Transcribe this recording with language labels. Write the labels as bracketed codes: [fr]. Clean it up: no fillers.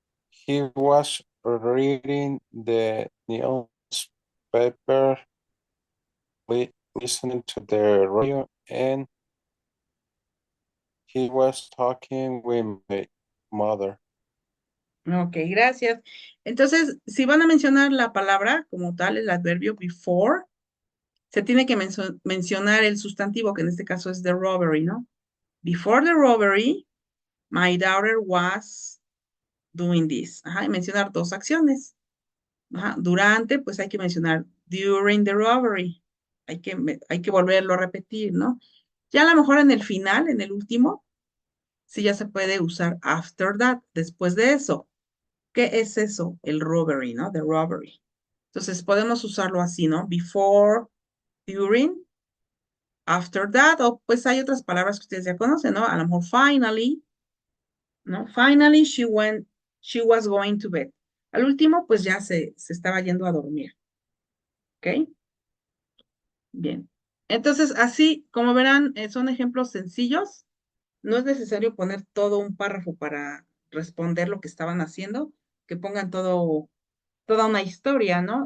[en] He was reading the newspaper, listening to the radio, and he was talking with my mother. [es] Ok, gracias. Entonces, si van a mencionar la palabra como tal, el adverbio before, se tiene que mencionar el sustantivo, que en este caso es the robbery, ¿no? [en] Before the robbery, my daughter was doing this. [es] Ajá, y mencionar dos acciones. Ajá, durante, pues hay que mencionar [en] during the robbery. [es] Hay que volverlo a repetir, ¿no? Ya a lo mejor en el final, en el último, sí ya se puede usar [en] after that, [es] después de eso. ¿Qué es eso? El robbery, ¿no? [en] The robbery. [es] Entonces podemos usarlo así, ¿no? Before, during, after that, o pues hay otras palabras que ustedes ya conocen, ¿no? A lo mejor finally, ¿no? [en] Finally she was going to bed. [es] Al último, pues ya se estaba yendo a dormir. ¿Ok? Bien. Entonces, así, como verán, son ejemplos sencillos. No es necesario poner todo un párrafo para responder lo que estaban haciendo, que pongan toda una historia, ¿no?